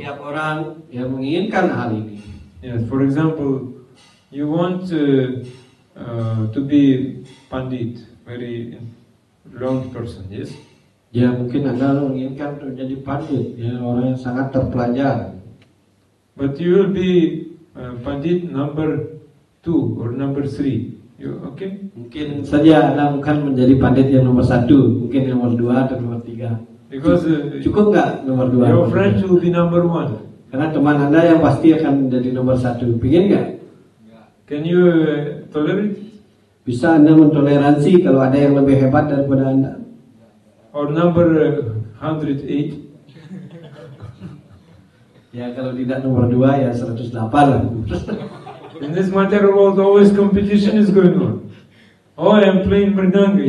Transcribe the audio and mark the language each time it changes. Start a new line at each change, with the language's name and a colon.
Indonesian: Setiap orang yang menginginkan hal ini.
English: Yes. For example, you want to be Pandit, very learned person. Yes.
Indonesian: Ya mungkin Anda menginginkan untuk jadi pandit, ya orang yang sangat terpelajar.
English: But you will be Pandit number 2 or number 3. You okay?
Indonesian: Mungkin saja Anda bukan menjadi pandit yang nomor 1, mungkin yang nomor 2 atau nomor 3.
English: Because
Indonesian: Cukup nggak nomor 2?
English: your friends will be number 1.
Indonesian: Karena teman Anda yang pasti akan menjadi nomor 1. Pingin nggak?
English: Can you tolerate?
Indonesian: Bisa Anda mentoleransi kalau ada yang lebih hebat daripada Anda?
English: Or number 108?
Indonesian: Ya kalau tidak nomor 2 ya 108 lah.
English: In this material world, always competition is going on. Oh, I am playing Mridanga.